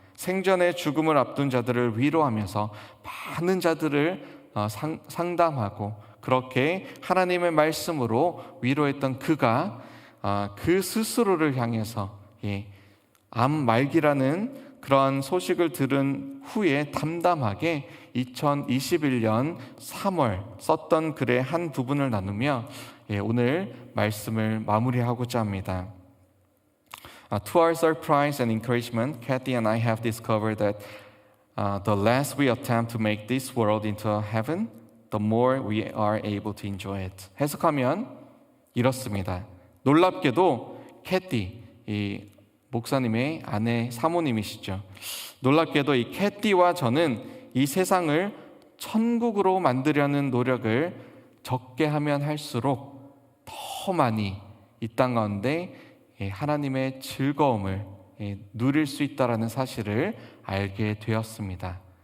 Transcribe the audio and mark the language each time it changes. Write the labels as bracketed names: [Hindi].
[Korean] 생전에 죽음을 앞둔 자들을 위로하면서 많은 자들을 상담하고 그렇게 하나님의 말씀으로 위로했던 그가 그 스스로를 향해서 암 말기라는 그러한 소식을 들은 후에 담담하게 2021년 3월 썼던 글의 한 부분을 나누며 오늘 말씀을 마무리하고자 합니다. [English] To our surprise and encouragement, Kathy and I have discovered that the less we attempt to make this world into a heaven, the more we are able to enjoy it. [Korean] 해석하면 이렇습니다. 놀랍게도 캐티, 목사님의 아내 사모님이시죠. 놀랍게도 이 캐티와 저는 이 세상을 천국으로 만들려는 노력을 적게 하면 할수록 더 많이 이 땅 가운데 하나님의 즐거움을 누릴 수 있다는 사실을 알게 되었습니다.